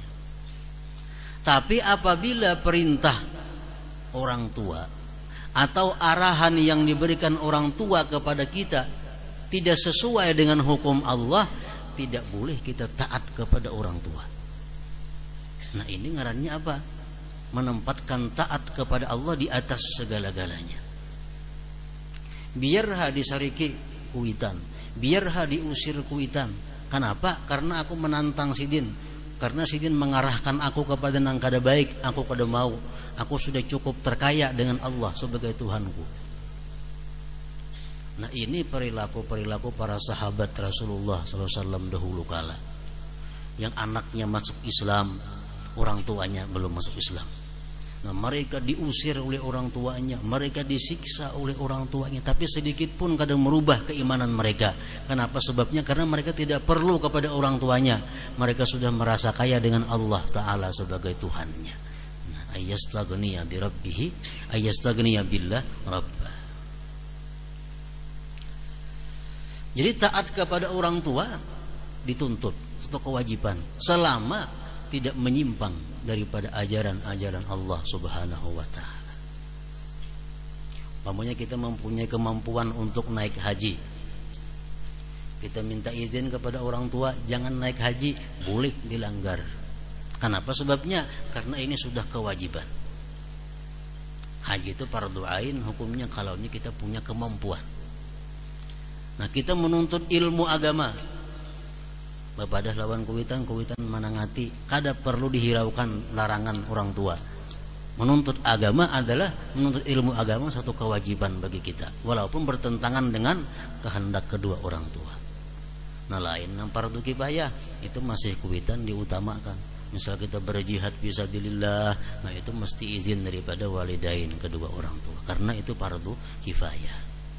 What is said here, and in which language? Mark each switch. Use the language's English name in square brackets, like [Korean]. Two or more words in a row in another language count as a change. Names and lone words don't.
[Indonesian] Tapi apabila perintah orang tua atau arahan yang diberikan orang tua kepada kita tidak sesuai dengan hukum Allah, tidak boleh kita taat kepada orang tua. Nah, ini ngarannya apa? Menempatkan taat kepada Allah di atas segala-galanya. [Banjar] Biarha disariki kuitan, biarha diusir kuitan. [Indonesian] Kenapa? Karena aku menantang sidin. Karena sidin mengarahkan aku kepada [Banjar] nang kada baik, aku kada mau. [Indonesian] Aku sudah cukup terkaya dengan Allah sebagai Tuhanku. Nah, ini perilaku-perilaku para sahabat Rasulullah SAW dahulu kala. Yang anaknya masuk Islam, orang tuanya belum masuk Islam. Nah, mereka diusir oleh orang tuanya, mereka disiksa oleh orang tuanya, tapi sedikit pun kadang merubah keimanan mereka. Kenapa? Sebabnya karena mereka tidak perlu kepada orang tuanya. Mereka sudah merasa kaya dengan Allah Ta'ala sebagai Tuhannya. Nah, [Arabic] أيستغني بربه، أيستغني بالله ربه. [Indonesian] Jadi taat kepada orang tua dituntut, itu kewajiban, selama tidak menyimpang daripada ajaran-ajaran Allah [Arabic] سبحانه وتعالى. [Indonesian] Umpamanya kita mempunyai kemampuan untuk naik haji, kita minta izin kepada orang tua jangan naik haji, boleh dilanggar. Kenapa? Sebabnya karena ini sudah kewajiban. Haji itu fardu ain hukumnya kalau kita punya kemampuan. Nah, kita menuntut ilmu agama, [Banjar] bapadah lawan kuitan manangati, kada perlu [Indonesian] dihiraukan larangan orang tua. Menuntut agama adalah menuntut ilmu agama, satu kewajiban bagi kita, walaupun bertentangan dengan kehendak kedua orang tua. Nah, lain yang fardu kifayah itu masih kuitan diutamakan. Misal kita berjihad fisabilillah, nah itu mesti izin daripada walidain kedua orang tua, karena itu fardu kifayah.